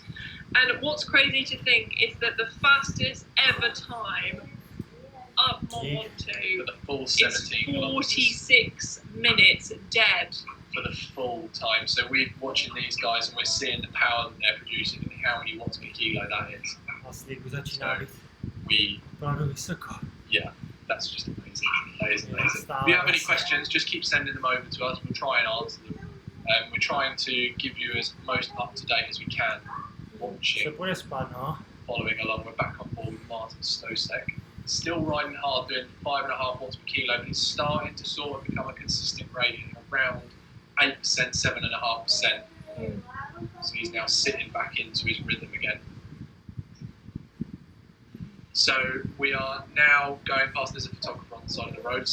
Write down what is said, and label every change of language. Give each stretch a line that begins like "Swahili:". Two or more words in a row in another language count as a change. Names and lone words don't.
English: And what's crazy to think is that the fastest ever time up Mont Ventoux For the full is 17 kilometres. 46 minutes dead. For the full time. So we're watching these guys and we're seeing the power that they're producing and how many watts per kilo that is.
Czech: Vlastně začíná být
English: We,
Czech: opravdu vysoko.
English: yeah, that's just amazing. That is amazing. If you have any questions, just keep sending them over to us. We'll try and answer them. We're trying to give you as most up to date as we can.
Czech: Se
English: Watching,
Czech: půjde spát, no.
English: following along. We're back on board with Martin Stosek. Still riding hard, doing 5.5 watts per kilo, but it's starting to sort of become a consistent rate around 8%, 7.5%. So he's now sitting back into his rhythm again. So we are now going past, there's a photographer on the side of the road.